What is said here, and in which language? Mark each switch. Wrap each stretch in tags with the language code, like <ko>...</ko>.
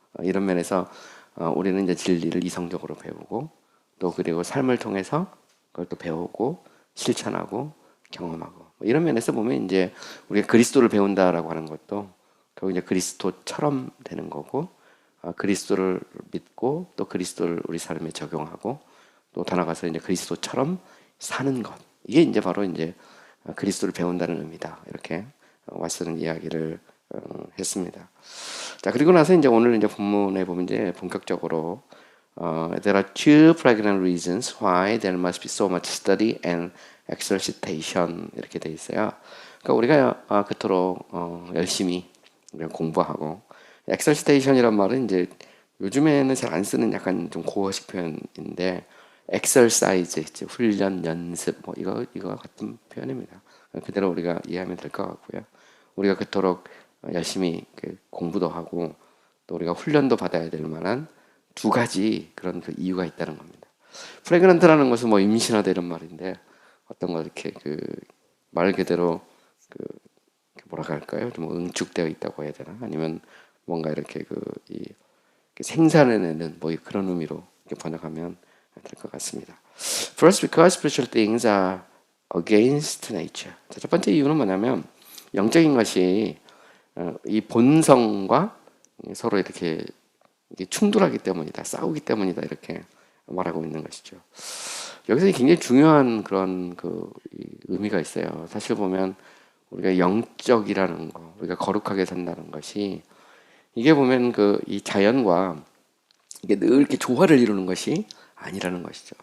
<ko>이런 면에서 우리는 이제 진리를 이성적으로 배우고 또 그리고 삶을 통해서 그걸 또 배우고 실천하고 경험하고 이런 면에서 보면 이제 우리가 그리스도를 배운다라고 하는 것도 결국 이제 그리스도처럼 되는 거고 그리스도를 믿고 또 그리스도를 우리 삶에 적용하고 또 더 나가서 이제 그리스도처럼 사는 것 이게 이제 바로 이제 그리스도를 배운다는 의미다 이렇게 왓슨은 이야기를 했습니다. 자 그리고 나서 이제 오늘 이제 본문에 보면 이제 본격적으로</ko> <en>there are two pregnant reasons why there must be so much study and exercitation</en> <ko>이렇게 돼 있어요. 그러니까 우리가 그토록 열심히 공부하고 exercitation이란 말은 이제 요즘에는 잘 안 쓰는 약간 좀 고어식 표현인데 exercise, 훈련, 연습 이거 같은 표현입니다. 그대로 우리가 이해하면 될 것 같고요. 우리가 그토록 열심히 공부도 하고 또 우리가 훈련도 받아야 될 만한 두 가지 그런 그 이유가 있다는 겁니다. 프레그넌트라는 것은 임신하다 이런 말인데 어떤 거 이렇게 말 그대로 뭐라고 할까요? 좀 응축되어 있다고 해야 되나? 아니면 뭔가 이렇게 생산해내는 그런 의미로 이렇게 번역하면 될 것 같습니다.</ko> <en>First, because spiritual things are against nature.</en> <ko>자, 첫 번째 이유는 뭐냐면 영적인 것이 이 본성과 서로 이렇게 충돌하기 때문이다, 싸우기 때문이다 이렇게 말하고 있는 것이죠. 여기서 굉장히 중요한 그런 의미가 있어요. 사실 보면 우리가 영적이라는 거, 우리가 거룩하게 산다는 것이 이게 보면 이 자연과 이게 늘 이렇게 조화를 이루는 것이 아니라는 것이죠.</ko>